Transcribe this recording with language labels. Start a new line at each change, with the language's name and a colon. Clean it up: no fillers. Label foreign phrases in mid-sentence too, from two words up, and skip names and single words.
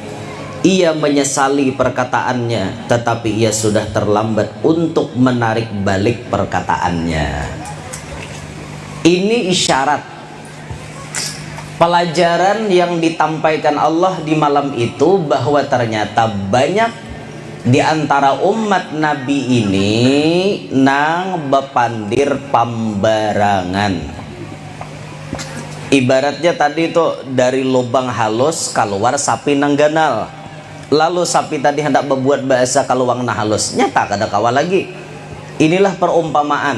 Indonesian: Ia menyesali perkataannya, tetapi ia sudah terlambat untuk menarik balik perkataannya. Ini isyarat pelajaran yang ditampaikan Allah di malam itu, bahwa ternyata banyak di antara umat Nabi ini
Banjar: nang bepandir pambarangan.
Indonesian: Ibaratnya tadi itu dari lubang halus keluar sapi nang ganal. Lalu sapi tadi hendak berbuat bahasa kaluang nah halus.
Banjar: Nyata kada kawal
Indonesian: lagi. Inilah perumpamaan.